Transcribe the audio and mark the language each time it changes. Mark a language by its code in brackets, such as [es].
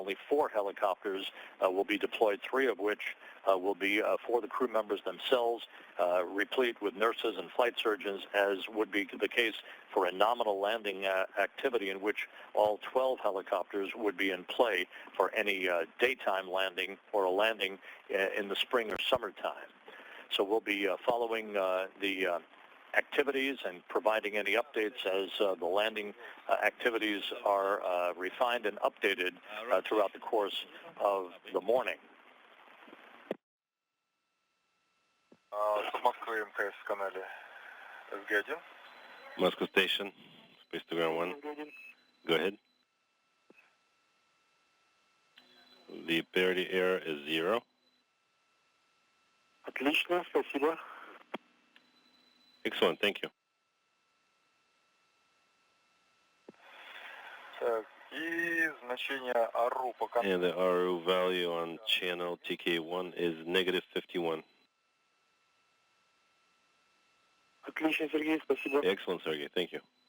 [en] Only 4 helicopters will be deployed, 3 of which will be for the crew members themselves, replete with nurses and flight surgeons, as would be the case for a nominal landing activity in which all 12 helicopters would be in play for any daytime landing or a landing in the spring or summertime. So we'll be following the activities and providing any updates as the landing activities are refined and updated throughout the course of the morning. [ru] Москвы МКС в канале SG1. [en] Moscow Station, Space to Ground 1. Go ahead. The parity error is 0. [ru] Отлично, спасибо. [en] Excellent, thank you. [ru] Так, и значение АРУ по каналу. [en] And the RU value on channel TK1 is negative 51. [ru] Отлично, Сергей, спасибо. [en] Excellent, Sergey, thank you.